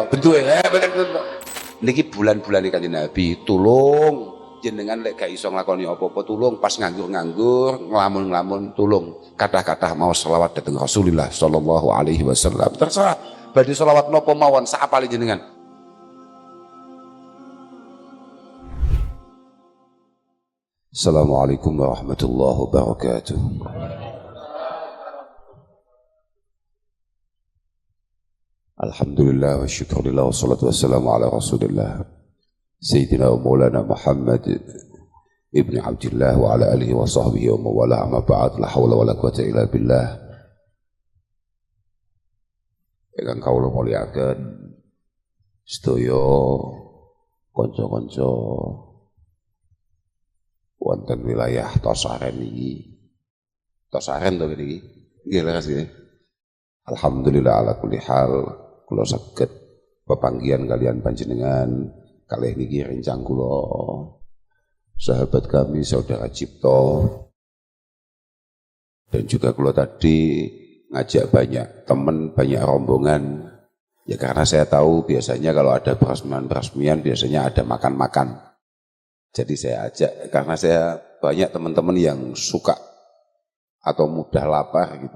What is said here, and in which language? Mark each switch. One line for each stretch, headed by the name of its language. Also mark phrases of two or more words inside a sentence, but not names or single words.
Javanese: Bentuke niki bulan-bulan iki Kanjeng Nabi, tulung jenengan lek gak iso nglakoni apa-apa, tulung pas nganggur-nganggur, nglamun-nglamun, tulung kathah-kathah mau selawat dhateng Rasulullah
Arabic: صلى الله عليه وسلم.
Javanese: Terserah badhe selawat napa mawon sak apale jenengan.
Arabic: السلام عليكم ورحمة الله وبركاته. الحمد لله وشكرا لله والصلاة والسلام على رسول الله سيدنا ومولانا محمد بن عبد الله وعلى آله وصحبه وموالاه أما بعد، لا حول ولا قوة إلا بالله.
Javanese: Ingkang kawula mulyakaken sedaya kanca-kanca wonten wilayah Tosaren iki. Tosaren to niki. Nggih leres nggih.
Arabic: الحمد لله على كل حال
Javanese: kula saged pepanggihan kalian panjenengan kalih niki rencang kula
Indonesian: sahabat kami saudara Cipto, dan juga
Javanese: kula tadi ngajak
Indonesian: banyak teman, banyak rombongan ya, karena saya tahu biasanya kalau ada peresmian biasanya ada makan-makan. Jadi saya ajak karena saya banyak teman-teman yang suka atau mudah lapar gitu.